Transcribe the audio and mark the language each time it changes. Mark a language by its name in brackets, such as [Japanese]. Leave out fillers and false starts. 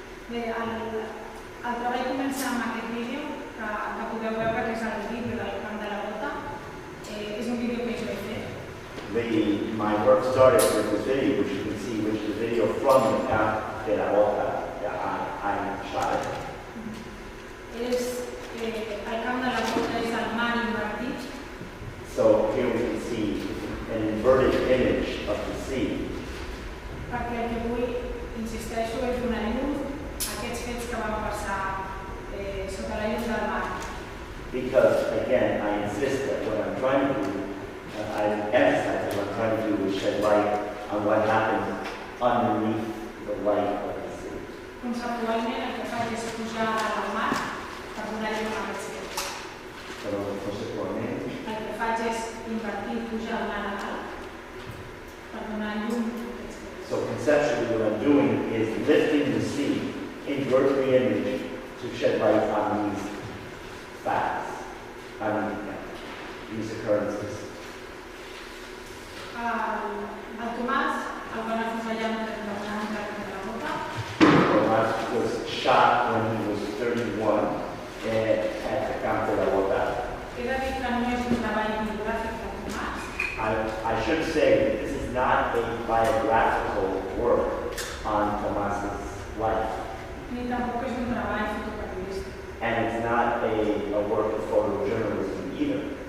[Catalan] Bé, el treball comença amb aquest vídeo que podeu veure que és el vídeo del Camp de la Bota. És un vídeo que jo he fet. [English] My work started with this video, which you can see, which is a video from the Camp de la Bota. I shot it. [Catalan] El Camp de la Bota és el mar invertit. [English] So here we can see an inverted image of the sea. [Catalan] Perquè el que vull, insisteixo, és donar llum a aquests fets que van passar sota la llum del mar. [English] Because, again, I insist that what I'm trying to do, I emphasize that what I'm trying to do is shed light on what happened underneath the light of the sea. [Catalan] Conceptualment, el que faig és pujar al mar per donar llum a aquests fets. Però conceptualment, El que faig és invertir, pujar al mar a dalt per donar llum a aquests fets. [English] so conceptually what I'm doing is lifting the sea, invert the image to shed light on these facts, on these occurrences. [Catalan] El Tomàs el van afusellar amb 31 anys al Camp de la Bota. [English] Tomás was shot when he was 31 at the Camp de la Bota. [Catalan] He de dir que no és un treball bibliogràfic del Tomàs. [English] I should say that this is not a biographical work on Tomás's life, [Catalan] Ni tampoc és un treball fotoperiodístic. [English] and it's not a work of photojournalism either.